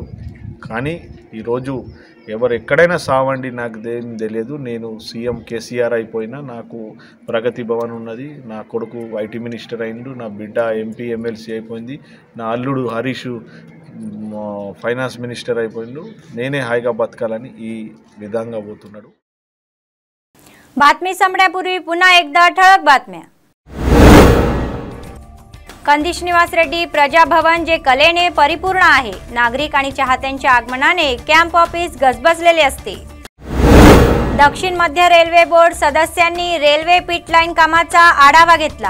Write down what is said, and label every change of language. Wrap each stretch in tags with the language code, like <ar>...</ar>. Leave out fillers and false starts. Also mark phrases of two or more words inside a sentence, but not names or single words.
<te>కానీ ఈరోజు ఎవరు ఎక్కడైనా సావండి, నాకు దేని తెలియదు, నేను సీఎం కేసీఆర్ అయిపోయినా, నాకు ప్రగతి భవన్ ఉన్నది, నా కొడుకు</te> <en>IT minister</en> <te>అయిండు, నా బిడ్డ MP MLC అయిపోయింది, నా అల్లుడు హరీష్</te> <en>finance minister</en> <te>అయిపోయిండు, నేనే హాయిగా బతకాలని ఈ విధంగా పోతున్నాడు।</te> <mr>बातमी संपण्यापूर्वी पुन्हा एकदा ठळक बातम्या। कंदिश निवास रेड्डी प्रजाभवन जे कलेने परिपूर्ण आहे। नागरिक आणि चाहत्यांच्या आगमनाने</mr> <en>camp office</en> <mr>गजबजलेले असते। दक्षिण मध्य रेल्वे बोर्ड सदस्यांनी रेल्वे</mr> <en>pit line</en> <mr>कामाचा आढावा घेतला।</mr>